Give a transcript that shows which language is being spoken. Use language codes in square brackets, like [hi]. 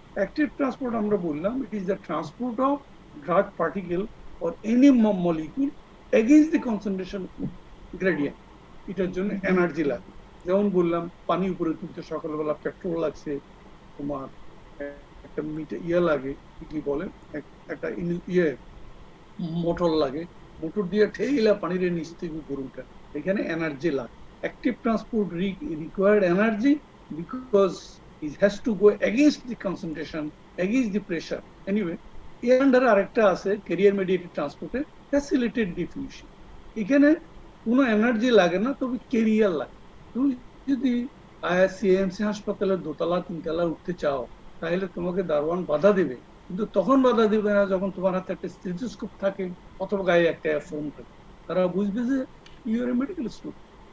[en] active transport [bn] আমরা বললাম [en] it is the transport of drug particle or any molecule against the concentration gradient, [bn] এটার জন্য energy লাগে। যেমন বললাম পানি উপরে তুলতে সকালবেলা পেট্রোল লাগছে, তোমার একটা ইয়ে লাগে, কি বলে, একটা ইয়ে মোটর লাগে, মোটর দিয়ে ঠেইলা পানির নিচ থেকে উপরে উঠে, এখানে এনার্জি লাগে। [en] Active transport required energy because it has to go against the concentration, against the pressure. [bn] Anyway, এর আন্ডারে আরেকটা আছে ক্যারিয়ার মেডিয়েটেড ট্রান্সপোর্টে ফ্যাসিলিটেড ডিফিউশন। এখানে কোনো এনার্জি লাগে না, তবে ক্যারিয়ার লাগে। তুমি যদি সিএমসি হাসপাতালের দোতলা তিনতলা উঠতে চাও, তাহলে তোমাকে দারোয়ান বাধা দেবে, কিন্তু তখন বাধা দেবে না যখন তোমার হাতে একটা স্টেথোস্কোপ থাকে অথবা গায়ে একটা ফোন থাকে, তারা বুঝবে যে [en] You are a medical student.